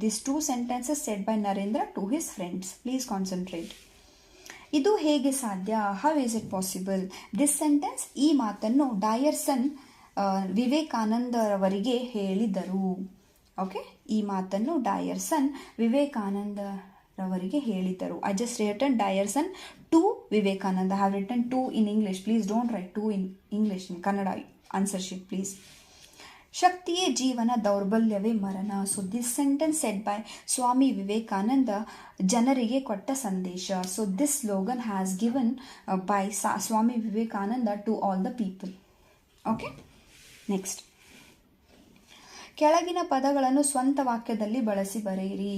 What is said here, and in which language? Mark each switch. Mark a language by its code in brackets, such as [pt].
[en] This two sentences said by Narendra to his friends. Please concentrate. [kn] ಇದು ಹೇಗೆ ಸಾಧ್ಯ? [en] How is it possible? This sentence, [kn] ಈ ಮಾತನ್ನು ಡಯರ್ಸನ್ ವಿವೇಕಾನಂದರವರಿಗೆ ಹೇಳಿದರು. ಓಕೆ, ಈ ಮಾತನ್ನು ಡಯರ್ಸನ್ ವಿವೇಕಾನಂದರವರಿಗೆ ಹೇಳಿದರು. [en] I just written Deussen to Vivekananda. I have written two in English. Please don't write two in English. In Kannada answer sheet, please. [kn] ಶಕ್ತಿಯೇ ಜೀವನ, ದೌರ್ಬಲ್ಯವೇ ಮರಣ. [en] so this sentence said by Swami Vivekananda [kn] ಜನರಿಗೆ ಕೊಟ್ಟ ಸಂದೇಶ. [en] So this slogan has given by Swami Vivekananda to all the people. [kn] Okay, next, ಕೆಳಗಿನ ಪದಗಳನ್ನು ಸ್ವಂತ ವಾಕ್ಯದಲ್ಲಿ ಬಳಸಿ ಬರೆಯಿರಿ.